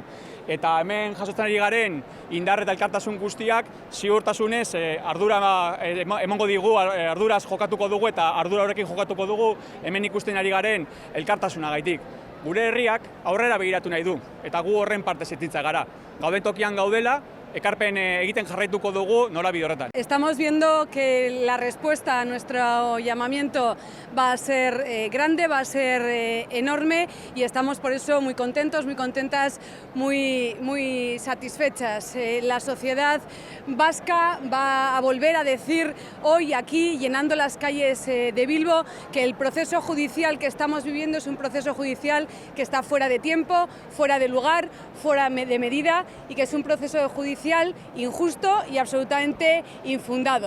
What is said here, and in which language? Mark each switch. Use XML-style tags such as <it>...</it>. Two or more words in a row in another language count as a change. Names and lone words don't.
<eu>Eta hemen jasotzen ari garen indar eta elkartasun guztiak ziurtasunez emango digu, arduraz jokatuko dugu eta ardura horrekin jokatuko dugu hemen ikusten ari garen elkartasunagaitik. Gure herriak aurrera begiratu nahi du eta gu horren parte zititza gara. Gauden tokian gaudela, ekarpen egiten jarraituko dugu norabide horretan.</eu> <es>Estamos viendo que la respuesta a nuestro llamamiento va a ser grande, va a ser enorme y estamos por eso muy contentos, muy contentas, muy satisfechas. La sociedad vasca va a volver a decir hoy aquí, llenando las calles de Bilbo, que el proceso judicial que estamos viviendo es un proceso judicial que está fuera de tiempo, fuera de lugar, fuera de medida y que es un proceso judicial injusto y absolutamente infundado.</es>